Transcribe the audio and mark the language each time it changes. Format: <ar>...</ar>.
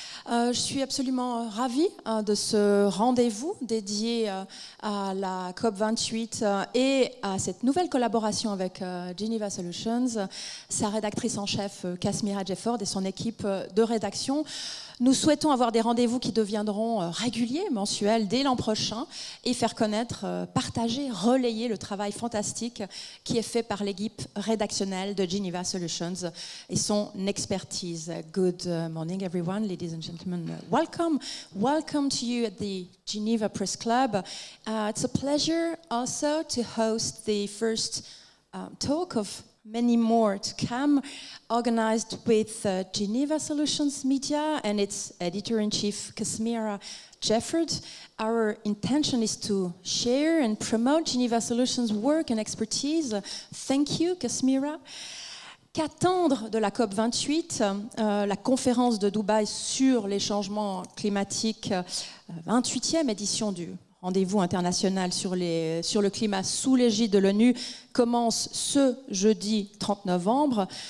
<fr>Je suis absolument ravie de ce rendez-vous dédié à la COP28 et à cette nouvelle collaboration avec Geneva Solutions, sa rédactrice en chef Kasmira Jefford et son équipe de rédaction. Nous souhaitons avoir des rendez-vous qui deviendront réguliers, mensuels, dès l'an prochain et faire connaître, partager, relayer le travail fantastique qui est fait par l'équipe rédactionnelle de Geneva Solutions et son expertise.</fr> <en>Good morning everyone, ladies and gentlemen. Welcome to you at the Geneva Press Club. It's a pleasure also to host the first talk of many more to come, organized with Geneva Solutions Media and its editor-in-chief, Kasmira Jefford. Our intention is to share and promote Geneva Solutions' work and expertise. Thank you, Kasmira.</en> <fr>Qu'attendre de la COP28, la conférence de Dubaï sur les changements climatiques, 28e édition du rendez-vous international sur le climat sous l'égide de l'ONU commence ce jeudi 30 novembre.</fr>